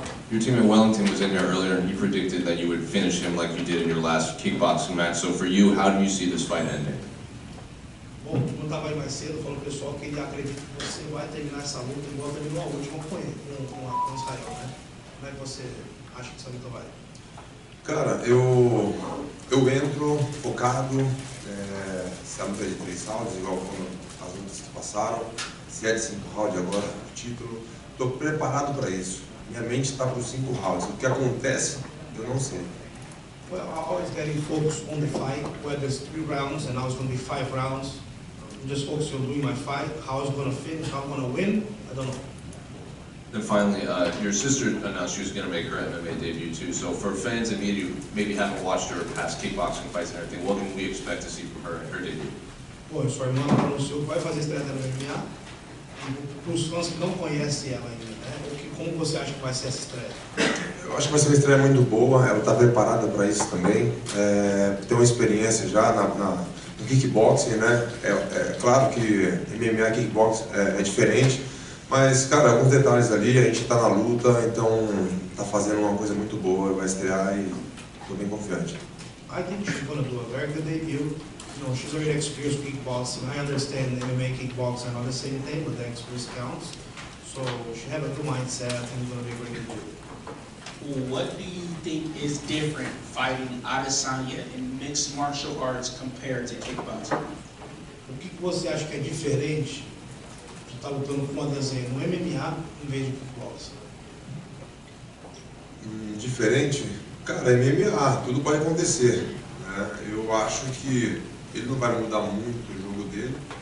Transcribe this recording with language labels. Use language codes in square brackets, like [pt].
[en] Your teammate Wellington was in here earlier and he predicted that you would finish him like you did in your last kickboxing match. So for you, how do you see this fight ending? [pt] Bom, como eu estava aí mais cedo, falou pro pessoal que ele acredita que você vai terminar essa luta igual terminou a última com ele, com Israel, né? Como é que você acha que essa luta vai? Cara, eu entro focado, se a luta é de 3 rounds, igual como as lutas que passaram, se é de 5 rounds agora, o título, estou preparado para isso. Minha mente está para os 5 rounds. O que acontece, eu não sei. [en] Well, I'm always getting focused on the fight, whether it's 3 rounds and now it's going to be 5 rounds. I'm just focused on doing my fight, how it's going to finish, how I'm going to win, I don't know. And finally, your sister announced she was going to make her MMA debut too. So for fans and media who maybe haven't watched her past kickboxing fights and everything, what can we expect to see from her in her debut? [pt] Bom, sua irmã anunciou que vai fazer estreia no MMA. E para os fãs que não conhecem ela ainda, né? Como você acha que vai ser essa estreia? Eu acho que vai ser uma estreia muito boa, ela está preparada para isso também. Tem uma experiência já no kickboxing, né? É claro que MMA e kickboxing é diferente, mas, cara, alguns detalhes ali, a gente está na luta, então está fazendo uma coisa muito boa, vai estrear e estou bem confiante. [en] I think she's going to do a very good debut. You know, she's already experienced kickboxing. I understand MMA kickboxing are not the same thing, but the experience counts. So she have a good mindset. I think it's going to be a great debut. What do you think is different fighting Adesanya in mixed martial arts compared to kickboxing? [pt] O que você acha que é diferente de estar lutando com uma Adesanya no MMA em vez de kickboxing? Diferente? Cara, MMA, tudo pode acontecer, né? Eu acho que ele não vai mudar muito o jogo dele.